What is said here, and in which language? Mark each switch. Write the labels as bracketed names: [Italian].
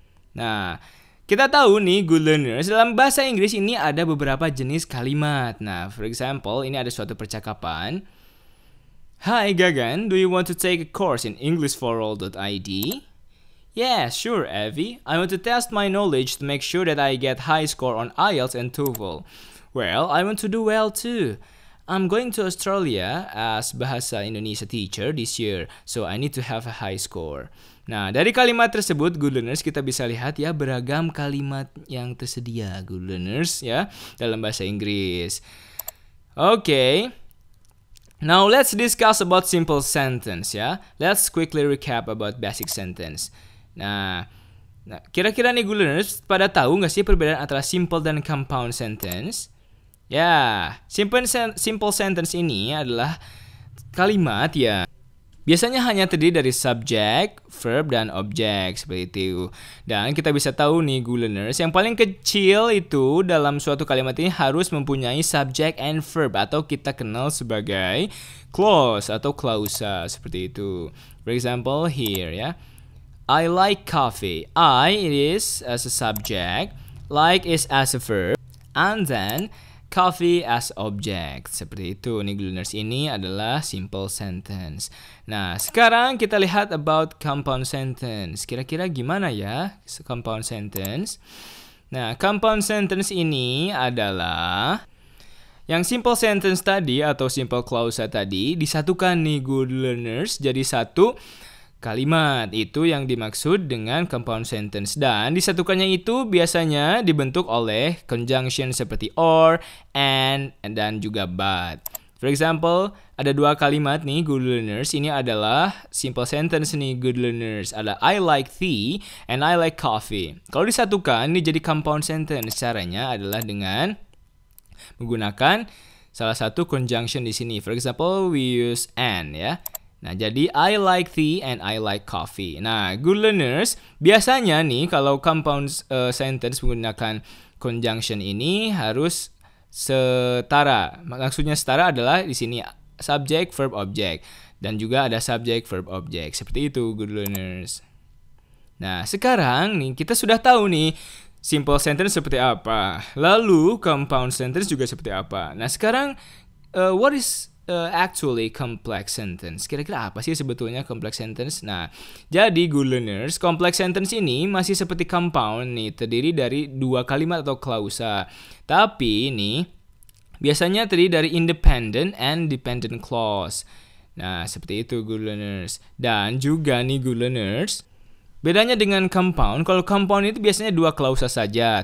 [Indonesian] Nah, kita tahu nih, [English] good learners, [Indonesian] dalam bahasa Inggris ini ada beberapa jenis kalimat. Nah, [English] for example, [Indonesian] ini ada suatu percakapan. [English] Hi Gagan, do you want to take a course in EnglishForAll.id? Yeah, sure, Evie. I want to test my knowledge to make sure that I get high score on IELTS and TOEFL. Well, I want to do well too. I'm going to Australia as Bahasa Indonesia teacher this year, so I need to have a high score. [Indonesian] Nah, dari kalimat tersebut, [English] good learners, [Indonesian] kita bisa lihat ya beragam kalimat yang tersedia, good learners, ya, dalam bahasa Inggris. [English] Okay. Now, let's discuss about simple sentence, ya. Let's quickly recap about basic sentence. [Indonesian] Nah, kira-kira nih, [English] good learners, [Indonesian] pada tahu nggak sih perbedaan antara simple dan compound sentence? Ya, simple sentence ini adalah kalimat ya biasanya hanya terdiri dari subject, verb, dan object, seperti itu. Dan kita bisa tahu nih, [English] good learners, [Indonesian] yang paling kecil itu dalam suatu kalimat ini harus mempunyai subject and verb, atau kita kenal sebagai clause atau klausa, seperti itu. [English] For example, here ya. I like coffee. I is as a subject, like is as a verb, and then coffee as object. [Indonesian] Seperti itu nih, [English] good learners. [Indonesian] Ini adalah simple sentence. Nah, sekarang kita lihat about compound sentence. Kira-kira gimana ya compound sentence? Nah, compound sentence ini adalah yang simple sentence tadi atau simple clause tadi disatukan nih, [English] good learners, [Indonesian] jadi satu kalimat. Itu yang dimaksud dengan compound sentence. Dan disatukannya itu biasanya dibentuk oleh conjunction seperti or, and, dan juga but. [English] For example, [Indonesian] ada dua kalimat nih, [English] good learners. [Indonesian] Ini adalah simple sentence nih, good learners. Ada [English] I like tea and I like coffee. [Indonesian] Kalau disatukan, ini jadi compound sentence. Caranya adalah dengan menggunakan salah satu conjunction di sini. [English] For example, we use and ya. [Indonesian] Nah, jadi [English] I like tea and I like coffee. [Indonesian] Nah, [English] good learners, [Indonesian] biasanya nih kalau compound sentence menggunakan conjunction ini harus setara. Maksudnya setara adalah di sini subject, verb, object. Dan juga ada subject, verb, object. Seperti itu, [English] good learners. [Indonesian] Nah, sekarang nih kita sudah tahu nih simple sentence seperti apa. Lalu compound sentence juga seperti apa. Nah, sekarang [English] what is actually complex sentence? [Indonesian] Kira-kira apa sih sebetulnya complex sentence? Nah, jadi [English] good learners, [Indonesian] complex sentence ini masih seperti compound nih, terdiri dari dua kalimat atau klausa. Tapi ini biasanya terdiri dari independent and dependent clause. Nah, seperti itu, [English] good learners. [Indonesian] Dan juga nih, good learners, bedanya dengan compound, kalau compound itu biasanya dua klausa saja.